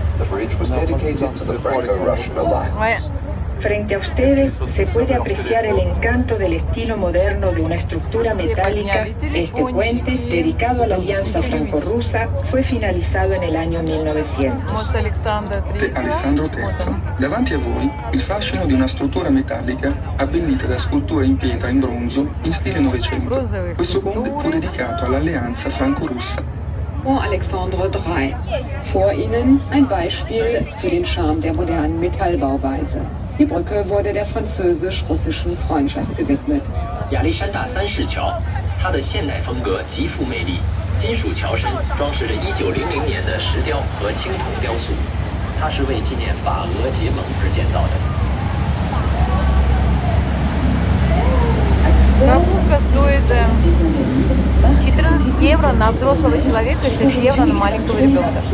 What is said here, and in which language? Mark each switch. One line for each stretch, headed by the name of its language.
English: The bridge was dedicated to the Franco-Russian alliance.
Spanish: Frente a ustedes se puede apreciar el encanto del estilo moderno de una estructura metálica. Este puente, dedicado a la alianza franco-rusa, fue finalizado en el año 1900.
Italian: Alessandro III. Davanti a voi il fascino di una struttura metallica abbellita da sculture in pietra in bronzo in stile Novecento. Questo ponte fu dedicato all'alleanza franco-russa.
French: Pont Alexandre III.
German: Vor Ihnen ein Beispiel für den Charme der modernen Metallbauweise. Die Brücke wurde der französisch-russischen Freundschaft gewidmet.
Chinese: 亚历山大三世桥，它的现代风格极富魅力，金属桥身装饰着1900年的石雕和青铜雕塑，它是为纪念法俄结盟而建造的。
Russian: Прогулка стоит 14 евро на взрослого человека, 6 евро на маленького ребенка.